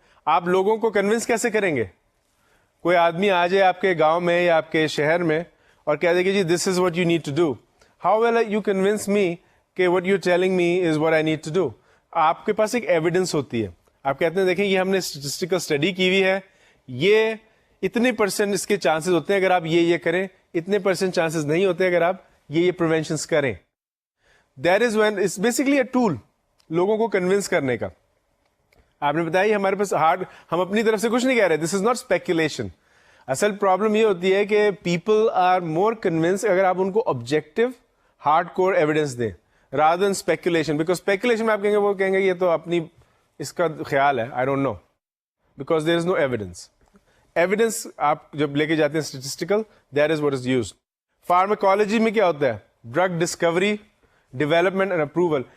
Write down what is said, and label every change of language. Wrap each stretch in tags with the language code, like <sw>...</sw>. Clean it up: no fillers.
<ur>آپ لوگوں کو کنونس کیسے کریں گے؟ کوئی آدمی آ جائے آپ کے گاؤں میں یا آپ کے شہر میں اور کہہ دے کہ جی</ur> <en>this is what you need to do, how will you convince me</en> <ur>کہ</ur> <en>What you telling me is what I need to do.</en> <ur>آپ کے پاس ایک ایویڈنس ہوتی ہے, آپ کہتے ہیں دیکھیں یہ ہم نے اسٹیٹسٹیکل اسٹڈی کی ہوئی ہے, یہ اتنے % اس کے چانسز ہوتے ہیں اگر آپ یہ کریں, اتنے % چانسز نہیں ہوتے اگر آپ یہ پریونشنس کریں.</ur> <en>that is when it's basically a tool</en> <ur>لوگوں کو کنونس کرنے کا. آپ نے بتایا ہمارے پاس ہم اپنی طرف سے کچھ نہیں کہہ رہے,</ur> <en>This is not speculation.</en> <ur>اصل پرابلم یہ ہوتی ہے کہ</ur> <en>people are more convince</en> <ur>اگر آپ ان کو آبجیکٹو ہارڈ کور ایویڈنس دیں</ur> <en>rather than speculation, because speculation</en> <ur>میں آپ کہیں گے وہ کہیں گے یہ تو اپنی اس کا خیال ہے,</ur> <en>I don't know, because there is no evidence. Evidence</en> <ur>آپ جب لے کے جاتے ہیں</ur> <en>statistical, that is what is used. Pharmacology</en> <ur>میں کیا ہوتا ہے؟</ur> <en>Drug discovery, development and approval.</en>